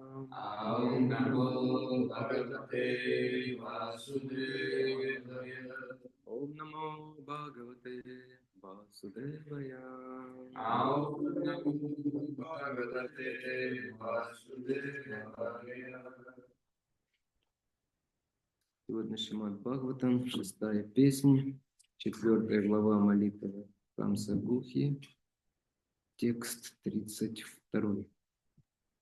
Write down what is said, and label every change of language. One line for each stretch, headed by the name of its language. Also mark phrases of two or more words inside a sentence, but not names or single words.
Sanskrit: ॐ नमो भगवते वासुदेवाय. ॐ नमो भगवते वासुदेवाय. ॐ नमो भगवते वासुदेवाय.
Russian: Сегодня Шримад Бхагаватам, 6-я песня, 4-я глава молитвы Камса Гухи, текст 32.